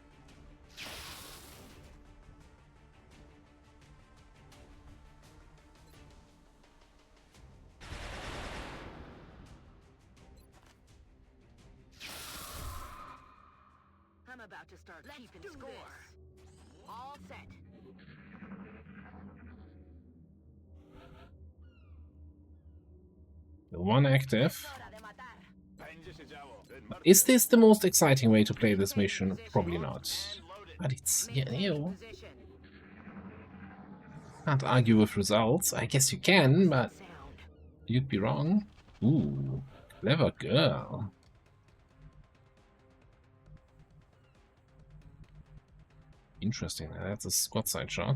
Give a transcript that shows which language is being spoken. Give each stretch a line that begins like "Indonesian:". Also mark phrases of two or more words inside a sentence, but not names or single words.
English: I'm about to start keeping score. All set. The one active.
Spanish: Hora de matar.
Polish: Będzie się działo.
Spanish: En marcha.
English: Is this the most exciting way to play this mission? Probably not. And loaded. But it's, yeah, Maintain you position. can't argue with results. I guess you can, but Sound. you'd be wrong. Ooh, clever girl. Interesting, that's a squad side shot.